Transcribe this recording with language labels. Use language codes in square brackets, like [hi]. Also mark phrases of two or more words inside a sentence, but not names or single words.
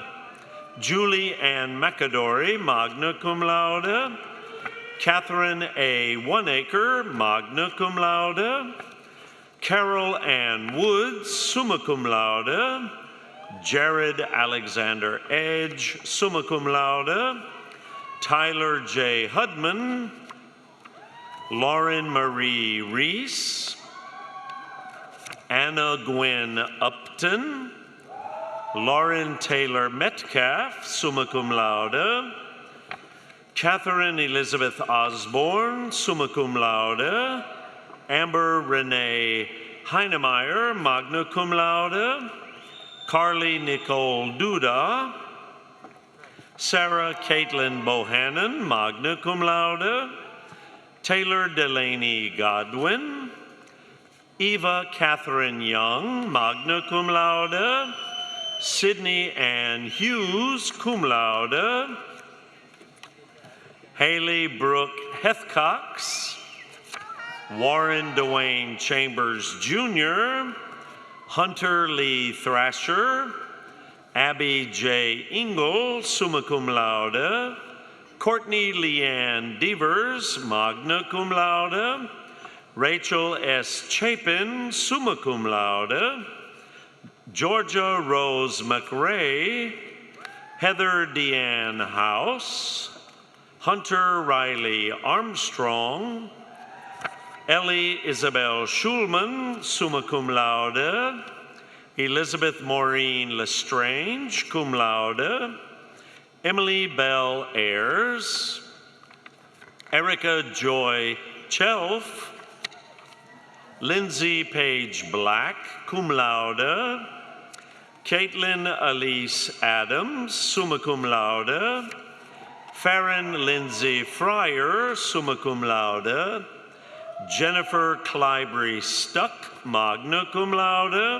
[en] Julie Ann McAdory, [la] magna cum laude. [en] Catherine A. [la] Oneacre, magna cum laude. [en] Carol Ann Woods, [la] summa cum laude. [en] Jared Alexander Edge, [la] summa cum laude. [en] Tyler J. Hudman. Lauren Marie Reese. Anna Gwen Upton. Lauren Taylor Metcalf, [la] summa cum laude. [en] Catherine Elizabeth Osborne, [la] summa cum laude. [en] Amber Renee Heinemeyer, [la] magna cum laude. [en] Carly Nicole Duda. Sarah Caitlin Bohannon, [la] magna cum laude. [en] Taylor Delaney Godwin. Eva Catherine Young, [la] magna cum laude. [en] Sydney Ann Hughes, [la] cum laude. [en] Haley Brooke Hethcox. Warren Dwayne Chambers Jr. Hunter Lee Thrasher. Abby J. [la] Ingle, summa cum laude. [en] Courtney Leanne Devers, [la] magna cum laude. [en] Rachel S. Chapin, [la] summa cum laude. [en] Georgia Rose McRae. Heather Deanne House. Hunter Riley Armstrong. Ellie Isabel Schulman, [la] summa cum laude. [en] Elizabeth Maureen Lestrange, [la] cum laude. [en] Emily Bell Ayers. Erica Joy Chelf. Lindsay Page Black, [la] cum laude. [en] Caitlin Elise Adams, [la] summa cum laude. [en] Farron Lindsay Fryer, [la] summa cum laude. [en] Jennifer Clybry Stuck, [la] magna cum laude.